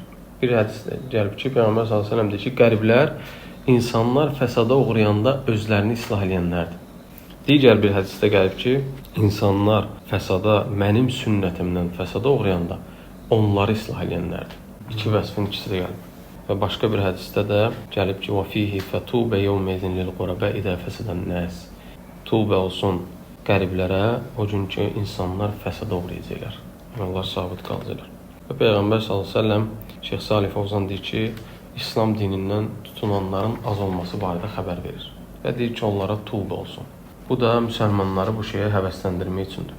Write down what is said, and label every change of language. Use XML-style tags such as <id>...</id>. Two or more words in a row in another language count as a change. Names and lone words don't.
<az>Bir hədisdə gəlib ki, Peyğəmbər s.ə.v deyir ki, qəriblər insanlar fəsada uğrayanda özlərini islah eləyənlərdir. Digər bir hədisdə gəlib ki, insanlar fəsada, mənim sünnətimdən fəsada uğrayanda onları islah eləyənlərdir. İki vəsfin ikisi də gəlib. Və başqa bir hədisdə də gəlib ki,</az> <ar>وَفِيهِ فَتُوبَ يَوْمَيْذٍ لِلْغُرَبَاءِ إِذَا فَسَدَ النَّاسِ</ar> <az>Tubə olsun qəriblərə, o gün ki, insanlar fəsada uğrayacaqlar. Allah sabit qalacaqlar. Və Peyğəmbər s.ə.v Şeyx Salih Fovzan deyir ki, İslam dinindən tutunanların az olması barədə xəbər verir. Və deyir ki, onlara tubə olsun. Bu da müsəlmanları bu şeyə həvəsləndirmək üçündür.</az>